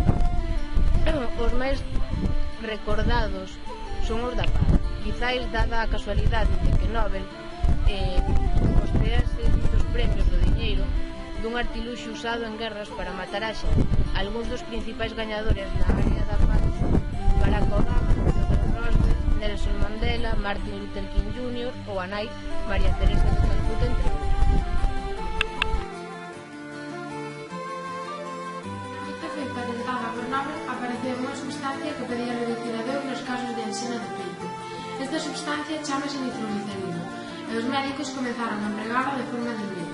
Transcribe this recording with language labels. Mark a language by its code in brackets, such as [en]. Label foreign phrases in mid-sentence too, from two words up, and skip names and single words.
[gl] Os máis recordados son os da paz. Quizáis, dada a casualidade de que Nobel costease dos premios do diñeiro dun artiluxo usado en guerras para matar a xente. Algúns dos principais gañadores na área da paz son Barack Obama, Theodore Roosevelt, Nelson Mandela, Martin Luther King Jr. ou a nai María Teresa de Calcuta, entre outros. Patentada por Nobel, apareceu unha substancia que podía reducir a dor nos casos de ansina de peito. Esta substancia chamase nitroglicerina e os médicos comenzaron a empregala de forma indebida.